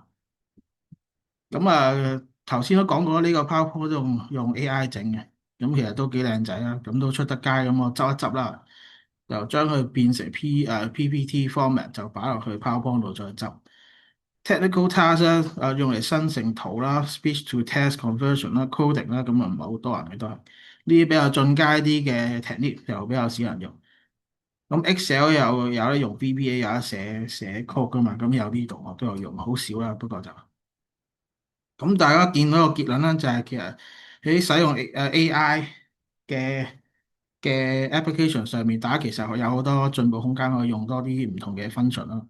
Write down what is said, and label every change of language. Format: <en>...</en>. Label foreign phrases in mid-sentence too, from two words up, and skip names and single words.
<yue>咁頭先都講過呢個 PowerPoint 都用 AI 整嘅，咁其實都幾靚仔啦，咁都出得街，咁我執一執啦，就將佢變成</yue> <en>PPT format</en> <yue>就擺落去 PowerPoint 度再執。</yue> <en>Technical task</en> <yue>咧，用嚟生成圖啦 ，</yue> <en>speech to text conversion</en> <yue>啦，coding 啦，咁啊唔係好多人嘅都係呢啲比較進階啲嘅 technique 就比較少人用。咁 Excel 有得用 VBA 有得寫 code 噶嘛，咁有啲同學都有用，好少啦，不過就。咁大家見到個結論咧，就係其實喺使用AI 嘅application 上面，大家其實有好多進步空間，可以用多啲唔同嘅 function 咯。</yue>